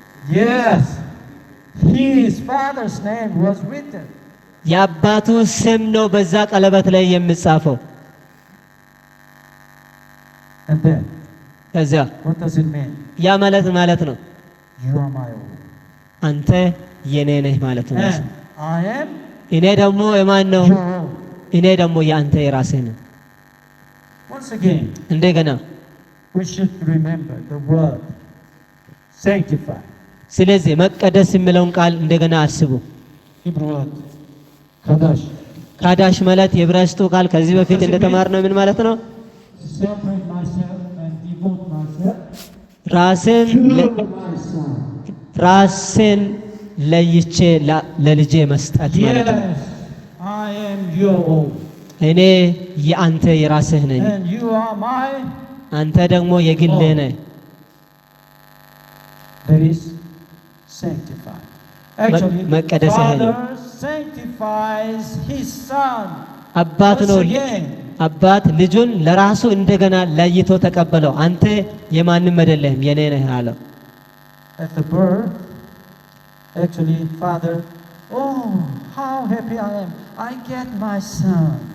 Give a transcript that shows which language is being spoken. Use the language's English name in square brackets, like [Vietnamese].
[English] Yes, his father's name was written. [Amharic] የአባቱ ስም ነው በዛ ቀለበት ላይ የሚጻፈው። [English] And then, [Amharic] ከዚያ [English] what does it mean? [Amharic] ያ ማለት ነው [English] You are my own. [Amharic] አንተ የኔ ነህ ማለት ነው። [English] And I am [Amharic] እኔ ደግሞ የማን ነው? [English] your own. [Amharic] እኔ ደግሞ የአንተ የራስህ ነው። [English] Once again, [Amharic] እንደገና [English] we should remember the word sanctify. [Amharic] ስለዚህ መቀደስ የሚለውን ቃል እንደገና አስቡ። [English] Hebrew word kadosh. [Amharic] ካዳሽ ማለት የዕብራይስጡ ቃል ከዚህ በፊት እንደተማርነው ምን ማለት ነው? [English] Separate myself and devote myself [Amharic] ራስን [English] to my son. [Amharic] ራስን ለይቼ ለልጄ መስጠት ማለት ነው። [English] Yes, I am your own. [Amharic] እኔ የአንተ የራስህ ነኝ፣ [English] And you are my. [Amharic] አንተ ደግሞ የግልህ ነህ። [English] That is sanctified. Actually, [Amharic] መቀደስ ይሄ ነው። [English] Father sanctifies his son. [Amharic] አባት ነው [English] Once again. [Amharic] አባት ልጁን ለራሱ እንደገና ለይቶ ተቀበለው። አንተ የማንም አይደለህም የኔ ነህ አለው። [English] At the birth, actually, father, oh, how happy I am. I get my son.